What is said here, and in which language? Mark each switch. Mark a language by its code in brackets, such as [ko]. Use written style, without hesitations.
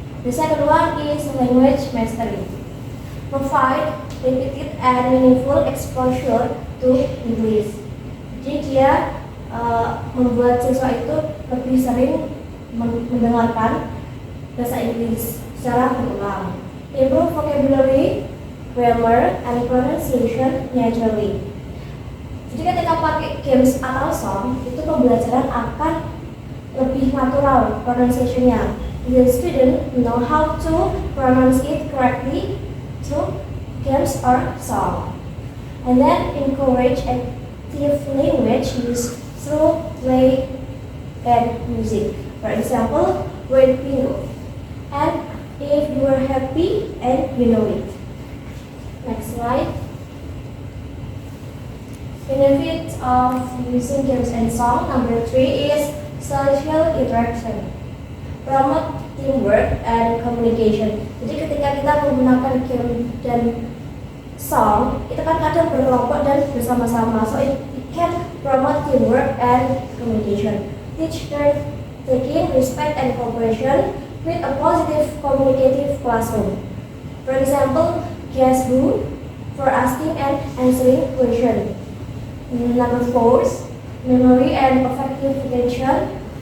[en] The second one is language mastery. Provide repeated and meaningful exposure to English. [id] Jadi dia membuat siswa itu lebih sering mendengarkan bahasa Inggris secara berulang. [en] Improve vocabulary, grammar, and pronunciation naturally. [id] Jadi ketika pakai games atau song, itu pembelajaran akan lebih natural pronunciation-nya. [en] The student know how to pronounce it correctly through games or song. And then encourage active language use through play and music. For example, word bingo. And if you are happy and you know it. Next slide. Benefits of using games and song. Number 3 is social interaction. Promote teamwork and communication. [id] Jadi ketika kita menggunakan game dan song, itu kan kadang berkelompok dan bersama-sama. [en] So it can promote teamwork and communication. Teach them taking respect and cooperation with a positive communicative classroom. For example, guess who for asking and answering question. Number 4, memory and affective attention.